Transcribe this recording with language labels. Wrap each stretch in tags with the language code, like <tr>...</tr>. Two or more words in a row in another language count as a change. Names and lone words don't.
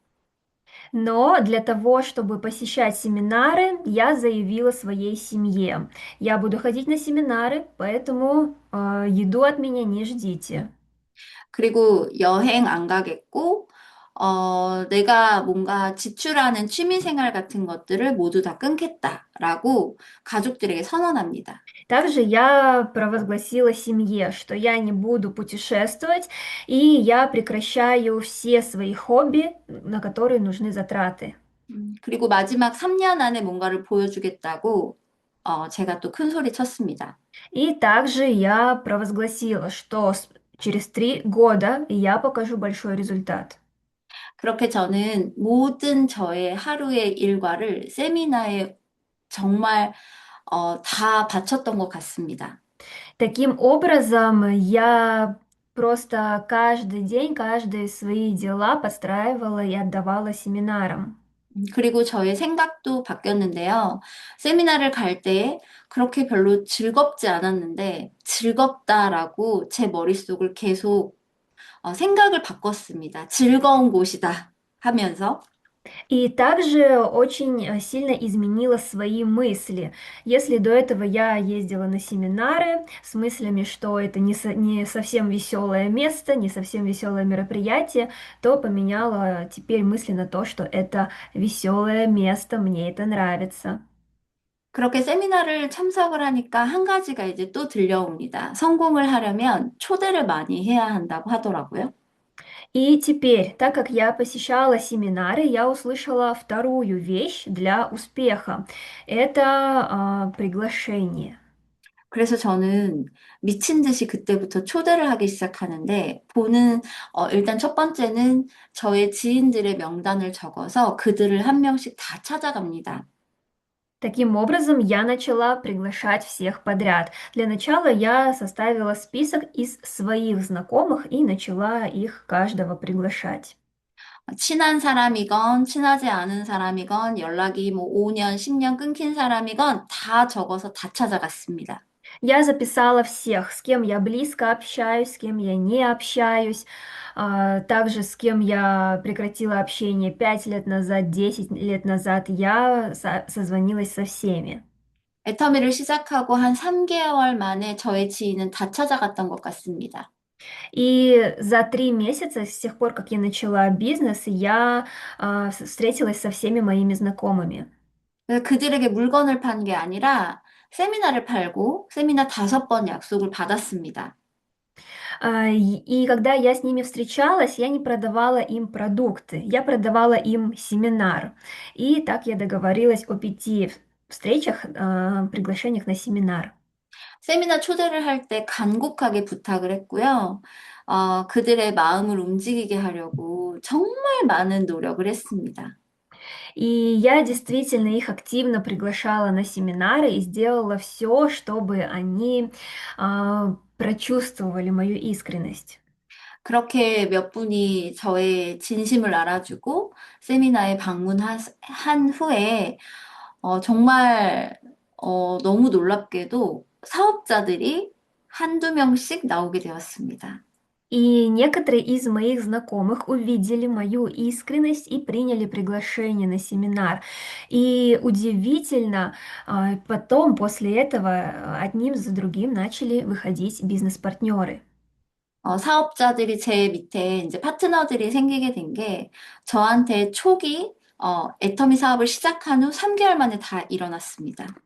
<ru>Но для того, чтобы посещать семинары, я заявила своей семье. Я буду ходить на семинары, поэтому еду от меня не ждите.</ru> <ko>그리고 여행 안 가겠고, 내가 뭔가 지출하는 취미 생활 같은 것들을 모두 다 끊겠다라고 가족들에게 선언합니다.</ko> <ru>Также я провозгласила семье, что я не буду путешествовать, и я прекращаю все свои хобби, на которые нужны затраты.</ru> <ko>그리고 마지막 3년 안에 뭔가를 보여주겠다고, 제가 또 큰 소리 쳤습니다.</ko> <ru>И также я провозгласила, что через 3 года я покажу большой результат.</ru> <ko>그렇게 저는 모든 저의 하루의 일과를 세미나에 정말 다 바쳤던 것 같습니다.</ko> <ru>Таким образом, я просто каждый день, каждые свои дела подстраивала и отдавала семинарам.</ru> <ko>그리고 저의 생각도 바뀌었는데요. 세미나를 갈 때 그렇게 별로 즐겁지 않았는데 즐겁다라고 제 머릿속을 계속 생각을 바꿨습니다. 즐거운 곳이다 하면서.</ko> <ru>И также очень сильно изменила свои мысли. Если до этого я ездила на семинары с мыслями, что это не совсем веселое место, не совсем веселое мероприятие, то поменяла теперь мысли на то, что это веселое место, мне это нравится.</ru> <ko>그렇게 세미나를 참석을 하니까 한 가지가 이제 또 들려옵니다. 성공을 하려면 초대를 많이 해야 한다고 하더라고요.</ko> <ru>И теперь, так как я посещала семинары, я услышала вторую вещь для успеха. Это приглашение.</ru> <ko>그래서 저는 미친 듯이 그때부터 초대를 하기 시작하는데, 일단 첫 번째는 저의 지인들의 명단을 적어서 그들을 한 명씩 다 찾아갑니다.</ko> <ru>Таким образом, я начала приглашать всех подряд. Для начала я составила список из своих знакомых и начала их каждого приглашать.</ru> <ko>친한 사람이건, 친하지 않은 사람이건, 연락이 뭐 5년, 10년 끊긴 사람이건 다 적어서 다 찾아갔습니다.</ko> <ru>Я записала всех, с кем я близко общаюсь, с кем я не общаюсь, также с кем я прекратила общение 5 лет назад, 10 лет назад, я созвонилась со всеми.</ru> <ko>애터미를 시작하고 한 3개월 만에 저의 지인은 다 찾아갔던 것 같습니다.</ko> <ru>И за 3 месяца, с тех пор, как я начала бизнес, я встретилась со всеми моими знакомыми.</ru> <ko>그래서 그들에게 물건을 판 게 아니라 세미나를 팔고 세미나 5번 약속을 받았습니다.</ko> <ru>И когда я с ними встречалась, я не продавала им продукты, я продавала им семинар. И так я договорилась о 5 встречах, приглашениях на семинар.</ru> <ko>세미나 초대를 할 때 간곡하게 부탁을 했고요. 그들의 마음을 움직이게 하려고 정말 많은 노력을 했습니다.</ko> <ru>И я действительно их активно приглашала на семинары и сделала все, чтобы они прочувствовали мою искренность.</ru> <ko>그렇게 몇 분이 저의 진심을 알아주고 세미나에 방문한 후에 정말 너무 놀랍게도 사업자들이 한두 명씩 나오게 되었습니다.</ko> <ru>И некоторые из моих знакомых увидели мою искренность и приняли приглашение на семинар. И удивительно, потом, после этого, одним за другим начали выходить бизнес-партнеры.</ru> <ko>사업자들이 제 밑에 이제 파트너들이 생기게 된 게 저한테 초기 애터미 사업을 시작한 후 3개월 만에 다 일어났습니다.</ko>